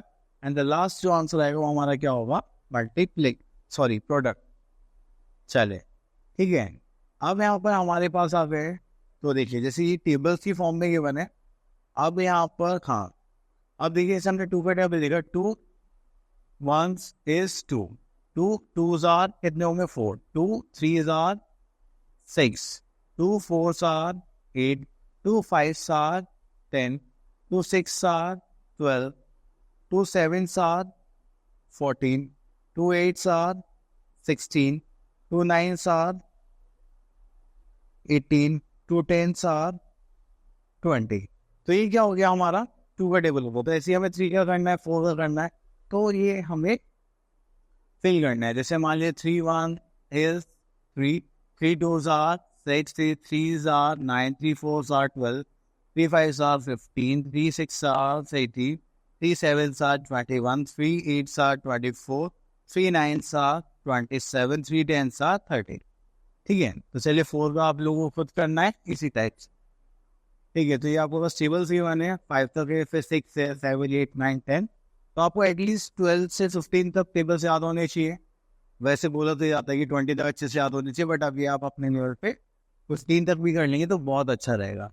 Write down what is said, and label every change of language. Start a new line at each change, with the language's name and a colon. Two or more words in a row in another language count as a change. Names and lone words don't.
English: and the last
Hindi: जो आंसर आएगा वो हमारा क्या होगा, प्रोडक्ट। चले, ठीक है। अब यहाँ पर हमारे पास आ गए, तो देखिए जैसे ये टेबल्स की फॉर्म में ये बने। अब यहाँ पर हाँ, अब देखिए इसे हमने टू का टेबल देखा, 2
English: 1s is 2, 2 2s are
Hindi: कितने होंगे
English: 4, 2 3s are 6, 2 4s are 8, 2 5s are 10, 2 6s are 12, 2 7s are 14, 2 8s are 16, 2 9s are 18, 2 10s are 20।
Hindi: तो ये क्या हो गया, हमारा 2 का टेबल होगा। तो ऐसे हमें 3 का करना है, 4 का करना है, तो ये हमें फिल करना है। जैसे मान लीजिए
English: 3 1 is 3, 3 2s are 6, 3 3s are 9, 3 4s are 12, 3 5s are 15, 3 6 are 18, 3 7s are 21, 3 8s are 24, 3 9s are 27, 3 10s are 30।
Hindi: ठीक है, तो चलिए 4 का आप लोगों को खुद करना है इसी टाइप से। ठीक है, तो ये आपको बस टेबल्स ही बने हैं, 5 तक है, फिर 6 है, 7 8 9 10। तो आपको एटलीस्ट 12 से 15 तक टेबल्स याद होने चाहिए। वैसे बोला तो जाता है कि 20 तक अच्छे से याद होने चाहिए, बट अभी आप अपने लेवल पे 15 तक भी कर लेंगे तो बहुत अच्छा रहेगा।